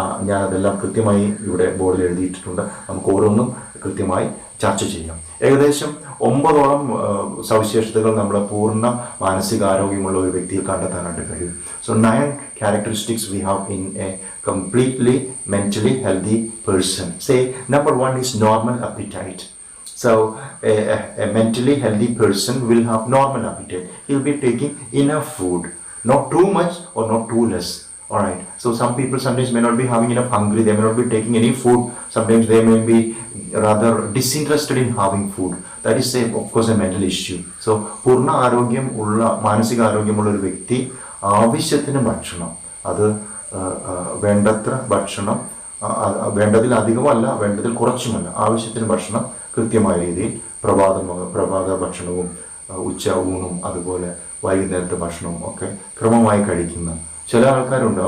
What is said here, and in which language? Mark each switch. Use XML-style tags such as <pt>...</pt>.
<ml>ഞാനതെല്ലാം കൃത്യമായി ഇവിടെ ബോർഡിൽ എഴുതിയിട്ടുണ്ട്. നമുക്ക് ഓരോന്നും കൃത്യമായി ചർച്ച ചെയ്യാം. ഏകദേശം 9ഓളം സവിശേഷതകൾ നമ്മൾ പൂർണ്ണ മാനസികാരോഗ്യമുള്ള ഒരു വ്യക്തിയിൽ കണ്ടെത്താനായിട്ട് കഴിയും.</ml> <en>So 9 characteristics we have in a completely mentally healthy person. Say number 1 is normal appetite. So a mentally healthy person will have normal appetite. He'll be taking enough food, not too much or not too less. Alright, so some people sometimes may not be having enough hungry, they may not be taking any food, sometimes they may be rather disinterested in having food. That is of course a mental issue.</en> <ml>So പൂർണ്ണ ആരോഗ്യം ഉള്ള മാനസിക ആരോഗ്യമുള്ള ഒരു വ്യക്തി ആവശ്യത്തിന് ഭക്ഷണം, അത് വേണ്ടത്ര ഭക്ഷണം, വേണ്ടതിൽ അധികമല്ല വേണ്ടതിൽ കുറച്ചുമല്ല, ആവശ്യത്തിന് ഭക്ഷണം കൃത്യമായ രീതിയിൽ പ്രഭാത ഭക്ഷണവും ഉച്ച ഊണും അതുപോലെ വൈകുന്നേരത്തെ ഭക്ഷണവും ഒക്കെ ക്രമമായി കഴിക്കുന്ന ചില ആൾക്കാരുണ്ട്.</ml>